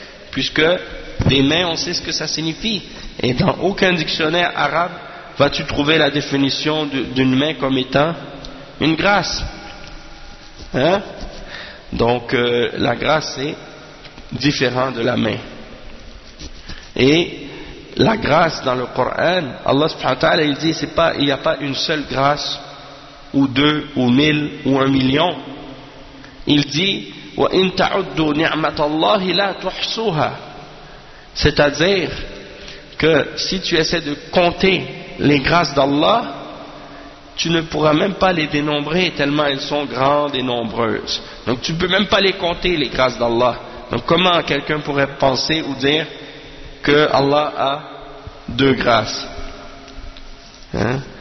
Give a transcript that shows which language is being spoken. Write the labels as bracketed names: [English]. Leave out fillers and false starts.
[French] Puisque des mains, on sait ce que ça signifie. Et dans aucun dictionnaire arabe vas-tu trouver la définition d'une main comme étant une grâce. Hein? Donc la grâce est différente de la main. Et la grâce dans le Coran, Allah subhanahu wa ta'ala, il dit, il n'y a pas une seule grâce, ou deux, ou mille, ou un million. Il dit, [Arabic] وَإِن تَعُدُّوا نِعْمَةَ اللَّهِ لَا تُحْصُوهَا. [French] C'est-à-dire que si tu essaies de compter les grâces d'Allah, tu ne pourras même pas les dénombrer tellement elles sont grandes et nombreuses. Donc tu ne peux même pas les compter, les grâces d'Allah. Donc comment quelqu'un pourrait penser ou dire que Allah a deux grâces, hein?